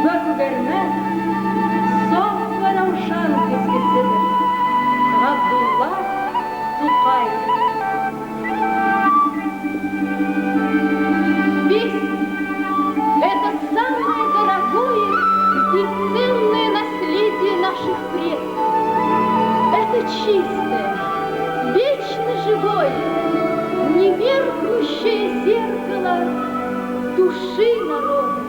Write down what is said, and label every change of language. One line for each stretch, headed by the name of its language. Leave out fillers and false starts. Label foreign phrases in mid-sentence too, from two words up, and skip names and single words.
Tatar: күгәрмәс, саф вә раушан көзгеседер. Габдулла Тукаев.
Russian: Песня — это самое дорогое и ценное наследие наших предков. Это чистое, вечно живое, немеркнущее зеркало души народа.